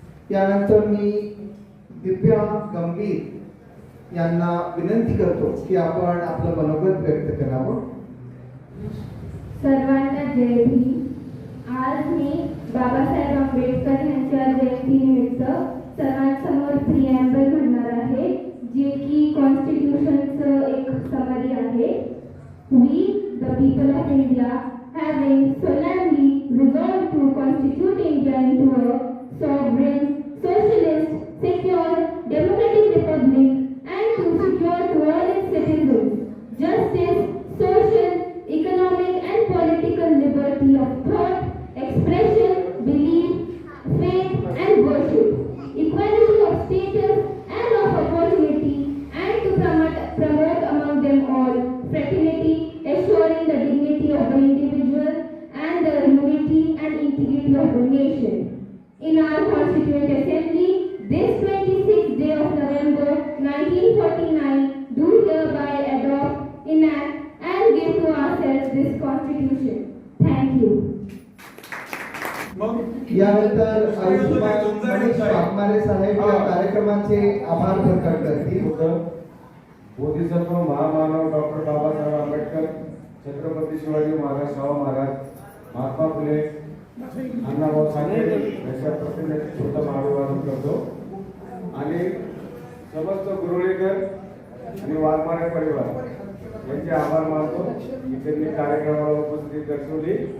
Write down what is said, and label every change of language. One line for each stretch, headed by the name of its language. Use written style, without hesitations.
Marathi: यानंतर मी दिव्या गंभीर यांना विनंती करतो की आपण आपलं मनोगत व्यक्त करावं. सर्वांना जय भीम. आज मी बाबासाहेब आंबेडकर यांच्या जयंतीनिमित्त सर्वांसमोर प्रिॲम्बल म्हणणार आहे, जे की कॉन्स्टिट्यूशनचं एक समरी आहे.
English: We, the people of India, having solemnly resolved to constitute India into a sovereign, socialist, secure, democratic republic, and to secure to all its citizens justice, social, economic, and political liberty of thought, expression, belief, faith, and worship, equality of status and of opportunity, and to promote among them all fraternity, assuring the dignity of the individual and the unity and integrity of the nation. In our Constituent Assembly, this 26th day of November 1949, do hereby adopt, enact, and give to ourselves this Constitution. Thank you.
Marathi: यानंतर आयुष्मान मनीष वाघमारे साहेब या कार्यक्रमाचे आभार प्रकट करतील. बोधिसत्व महामानव doctor Babasaheb Ambedkar, Chhatrapati Shivaji Maharaj, Shahu Maharaj, Mahatma Phule, Annabhau Sathe यांच्या प्रतिमेचे छोटं अभिवादन करतो आणि समस्त गुरुळेकर आणि वाघमारे परिवार यांचे आभार मानतो की त्यांनी कार्यक्रमाला उपस्थिती दर्शवली.